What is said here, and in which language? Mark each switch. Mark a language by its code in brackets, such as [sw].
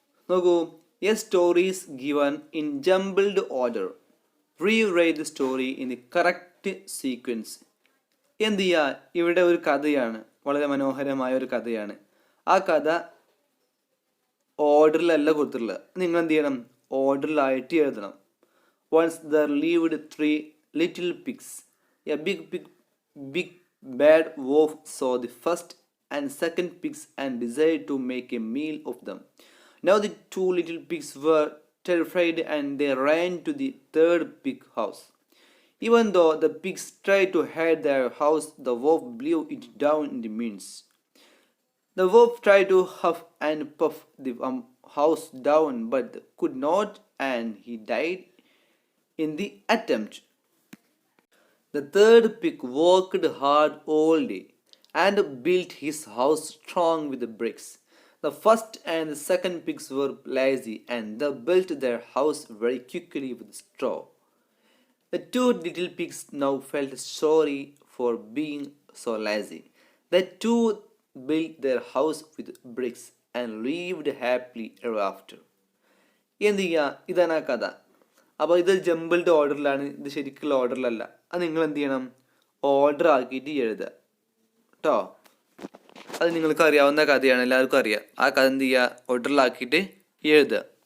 [en] നോക്കൂ, a stories given in jumbled order. Rewrite the story in the correct sequence. [ml] എന്ത് ചെയ്യുക, ഇവിടെ ഒരു കഥയാണ്, വളരെ മനോഹരമായ ഒരു കഥയാണ്. ആ കഥ ഓർഡറിലല്ല കൊടുത്തിട്ടുള്ളത്. നിങ്ങൾ എന്ത് ചെയ്യണം, ഓർഡറിലായിട്ട് എഴുതണം. [en] Once there lived 3 little pigs. A big bad wolf saw the first and second pigs and decided to make a meal of them. Now the 2 little pigs were terrified and they ran to the third pig house. Even though the pigs tried to hide their house, the wolf blew it down in the midst. The wolf tried to huff and puff the house down but could not, and he died in the attempt. The third pig worked hard all day and built his house strong with bricks. The first and the second pigs were lazy and they built their house very quickly with straw. The 2 little pigs now felt sorry for being so lazy. The 2 built their house with bricks and lived happily ever after. [ml] എന്ത് ചെയ്യുക, ഇതാണ് ആ കഥ. അപ്പോൾ ഇത് jumbled ഓർഡറിലാണ്, ഇത് ശരിക്കുള്ള ഓർഡറിലല്ല. അത് നിങ്ങൾ എന്ത് ചെയ്യണം, ഓർഡർ ആക്കിയിട്ട് എഴുതുക കേട്ടോ. അത് നിങ്ങൾക്ക് അറിയാവുന്ന കഥയാണ്, എല്ലാവർക്കും അറിയാം. ആ കഥ എന്ത് ചെയ്യുക, ഓർഡറിലാക്കിയിട്ട് എഴുതുക.